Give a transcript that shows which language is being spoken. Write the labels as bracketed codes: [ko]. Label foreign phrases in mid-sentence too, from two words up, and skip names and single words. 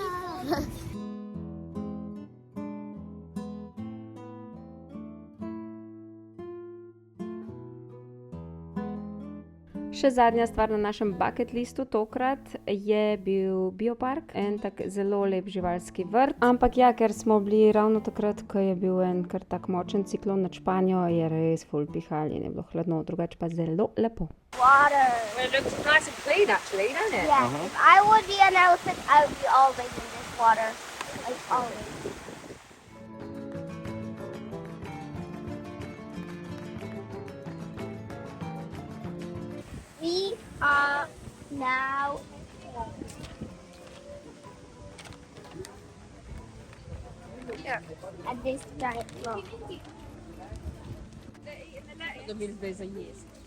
[sl] Še zadnja stvar na našem [en] bucket listu [sl] tokrat je bil biopark, en tak zelo lep živalski vrt. Ampak ja, ker smo bili ravno takrat, ko je bil en kar tak močen ciklon nad Španijo, je res ful pihal in je bilo hladno, drugače pa zelo lepo. [en] Water. It looks nice and clean actually, doesn't it? Yeah, if I would be an elephant, I would be always in this water. Like always. We are now at this giant rock. [sl] Da bi zdaj za jesti.